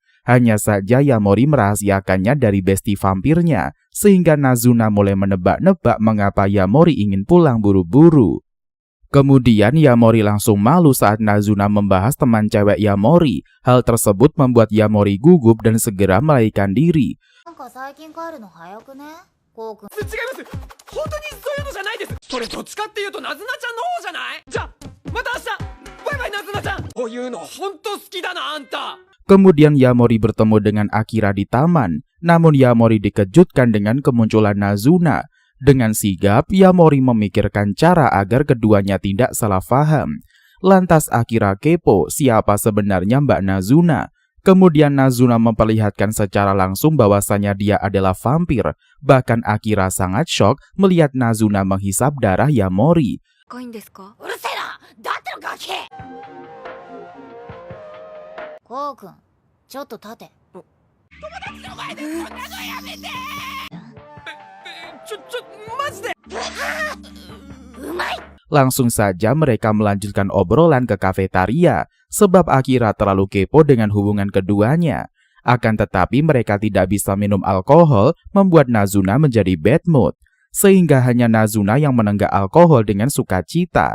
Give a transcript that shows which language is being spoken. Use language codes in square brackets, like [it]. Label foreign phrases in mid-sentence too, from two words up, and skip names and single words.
[id] Hanya saja Yamori merahasiakannya dari besti vampirnya, sehingga Nazuna mulai menebak-nebak mengapa Yamori ingin pulang buru-buru. Kemudian Yamori langsung malu saat Nazuna membahas teman cewek Yamori. Hal tersebut membuat Yamori gugup dan segera melarikan diri. [ja] なんか最近帰るの早くねこうくん違います。本当にそういうのじゃないです。それどっちかっていうとナズナちゃんの方じゃない？じゃあまた明日。バイバイナズナちゃん。こういうの本当好きだなあんた。 [id] Kemudian Yamori bertemu dengan Akira di taman. Namun Yamori dikejutkan dengan kemunculan Nazuna. Dengan sigap, Yamori memikirkan cara agar keduanya tidak salah paham. Lantas Akira kepo siapa sebenarnya Mbak Nazuna. Kemudian Nazuna memperlihatkan secara langsung bahwasanya dia adalah vampir. Bahkan Akira sangat shock melihat Nazuna menghisap darah Yamori. [ja] うるせえなだってのガキこうくんちょっと立てマジで。うまい [id] Langsung saja mereka melanjutkan obrolan ke kafetaria, sebab Akira terlalu kepo dengan hubungan keduanya. Akan tetapi mereka tidak bisa minum alkohol, membuat Nazuna menjadi [en] bad mood. [id] Sehingga hanya Nazuna yang menenggak alkohol dengan sukacita.